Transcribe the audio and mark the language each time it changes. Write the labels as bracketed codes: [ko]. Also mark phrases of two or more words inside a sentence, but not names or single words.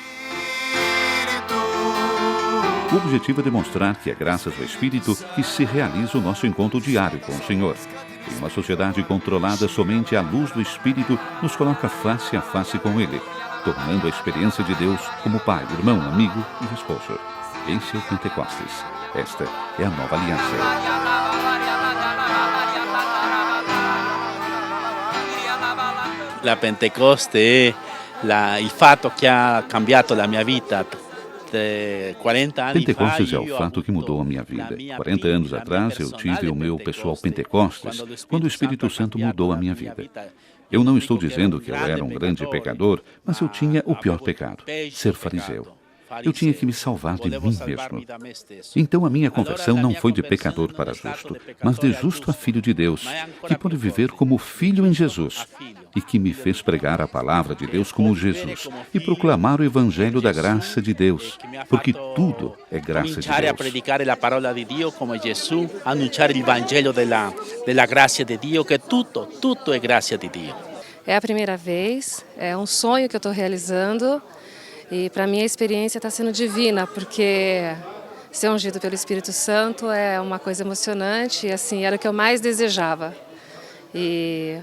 [pt] O objetivo é demonstrar que é graças ao Espírito que se realiza o nosso encontro diário com o Senhor. Em uma sociedade controlada, somente a luz do Espírito nos coloca face a face com Ele, tornando a experiência de Deus como pai, irmão, amigo e esposo. Esse é o Pentecostes. Esta é a nova aliança. [it] La Pentecoste è il fatto che ha cambiato la mia vita. [pt] Pentecostes é o fato que mudou a minha vida. 40 anos atrás eu tive o meu pessoal Pentecostes, quando o Espírito Santo mudou a minha vida. Eu não estou dizendo que eu era um grande pecador, mas eu tinha o pior pecado, ser fariseu. Eu tinha que me salvar de mim mesmo. Então a minha conversão não foi de pecador para justo, mas de justo a filho de Deus, que pôde viver como filho em Jesus, e que me fez pregar a palavra de Deus como Jesus, e proclamar o evangelho da graça de Deus, porque tudo é graça de [it] Deus. A predicare la parola di Dio come Gesù, anunciare il Vangelo della grazia di Dio, [pt] que tudo é graça de Dio. É a primeira vez, é um sonho que eu estou realizando. E para mim a experiência está sendo divina, porque ser ungido pelo Espírito Santo é uma coisa emocionante e assim, era o que eu mais desejava.